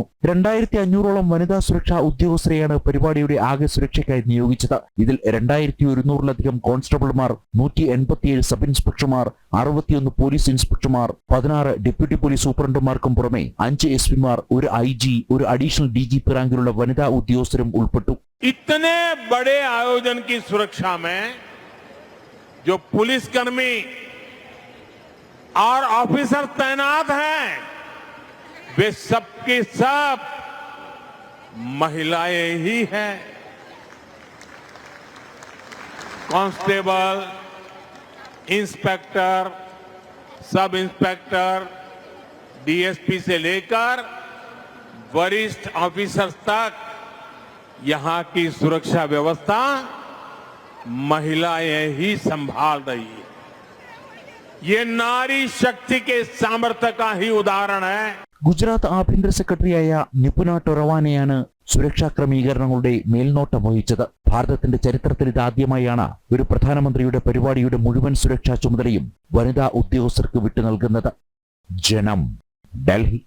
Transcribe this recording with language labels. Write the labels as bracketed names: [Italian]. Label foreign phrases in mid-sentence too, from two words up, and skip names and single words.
[Malayalam] 2500ഓളം വനിതാ സുരക്ഷാ ഉദ്യോഗസ്ഥരെയാണ് പരിപാടിയുടെ ആകെ സുരക്ഷയ്ക്കായി നിയോഗിച്ചത്. ഇതിൽ 2100-ലധികം കോൺസ്റ്റബിൾമാർ, 187 [English] sub inspectors, [Malayalam] 61 [English] police inspectors, [Malayalam] 16 [English] deputy police superintendents [Malayalam] പുറമെ 5 എസ്പിമാർ, ഒരു IG, ഒരു [English] additional DGP [Malayalam] റാങ്കിലുള്ള വനിതാ ഉദ്യോഗസ്ഥരും ഉൾപ്പെട്ടു. [Hindi] इतने बड़े आयोजन की सुरक्षा में जो पुलिसकर्मी और ऑफिसर तैनात हैं वे सबके सब महिलाएं ही हैं. कांस्टेबल, इंस्पेक्टर, [English] sub inspector, [Hindi] DSP से लेकर वरिष्ठ ऑफिसर्स तक यहाँ की सुरक्षा व्यवस्था महिलाएं ही संभाल रही है. ये नारी शक्ति के सामर्थ्य का ही उदाहरण है. [Malayalam] ഗുജറാത്ത് ആഭ്യന്തര സെക്രട്ടറിയായ നിപുന ടൊറവാനെയാണ് സുരക്ഷാ ക്രമീകരണങ്ങളുടെ മേൽനോട്ടം വഹിച്ചത്. ഭാരതത്തിന്റെ ചരിത്രത്തിൽ ഇതാദ്യമായാണ് ഒരു പ്രധാനമന്ത്രിയുടെ പരിപാടിയുടെ മുഴുവൻ സുരക്ഷാ ചുമതലയും വനിതാ ഉദ്യോഗസ്ഥർക്ക് വിട്ടു നൽകുന്നത്. ജനം, ഡൽഹി.